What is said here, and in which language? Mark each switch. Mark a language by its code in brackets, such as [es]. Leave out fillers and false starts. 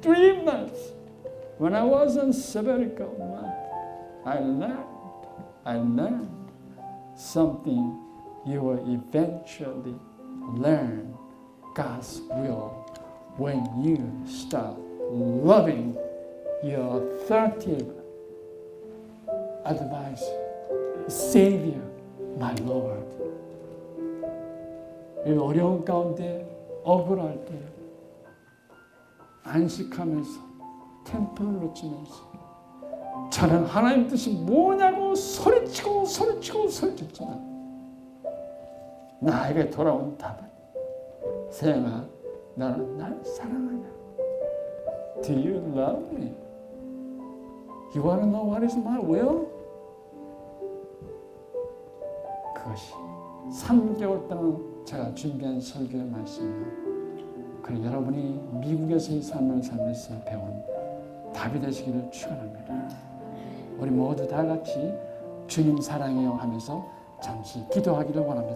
[en] 3 months, when I was on sabbatical month, I learned something you will eventually learn God's will when you start loving your authoritative advisor, Savior, my Lord. [ko] 이 어려운 가운데 억울할 때 안식하면서 템플을 놓치면서 저는 하나님 뜻이 뭐냐고 소리치지만 나에게 돌아온 답은 세영아 너는 날 사랑하냐? [en] Do you love me? You want to know what is my will? [ko] 그것이 3개월 동안 제가 준비한 설교의 말씀이요. 그리고 여러분이 미국에서의 삶을 살면서 배운 답이 되시기를 축원합니다. 우리 모두 다 같이 주님 사랑해요 하면서 잠시 기도하기를 원합니다.